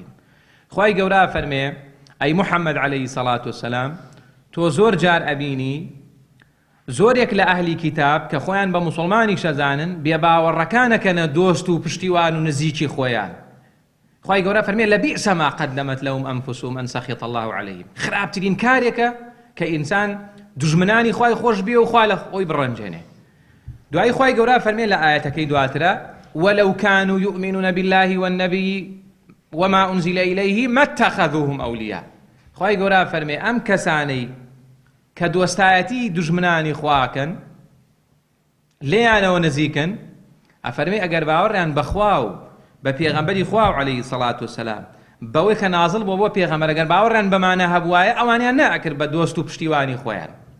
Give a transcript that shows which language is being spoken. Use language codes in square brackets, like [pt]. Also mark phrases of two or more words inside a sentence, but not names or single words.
[ckb] خوای گەورە فەرمێ ئەی موحەممەد [ar] عەلەیهی السەڵاتو وەسەلام، [ckb] تۆ زۆر جار ئەبینی زۆرێک لە ئەهلی کیتاب کە خۆیان بە موسڵمانی شەزانن بێباوەڕەکانەکەنە دۆست و پشتیوان و نزیکی خۆیان. خوای گەورە فەرمێ [ar] لەبئس ما قەدەمەت لەهم ئەنفوسهم ئەن سەخیط الله عەلەیهم. [ckb] خراپترین کارێکە کە ئینسان دوژمنانی خوای خۆش بێ و خوا لە خۆی بڕەنجێنێ. دوای خوای گەورە فەرمێ لە ئایەتەکەی دواترە [ar] وەلەو کانوا یؤمنون بالله والنبی وما أنزل إليه ما اتخذوهم أولياء. [ckb] خوای گەورە فەرمێ ئەم کەسانەی کە دۆستایەتی دوژمنانی خواکەن لێیانەوە نزیکن، ئەفەرمێ ئەگەر باوەڕیان بەخوا و بە پێغەمبەری خوا و [ar] عەلەیهی السەڵاتو وەسەلام [ckb] بەوەی کە نازڵ بۆ بۆ پێغەمبەر ئەگەر باوەڕیان بەمانە هەبوایە ئەوانیان نەئەکرد بە دۆست و پشتیوانی خۆیان.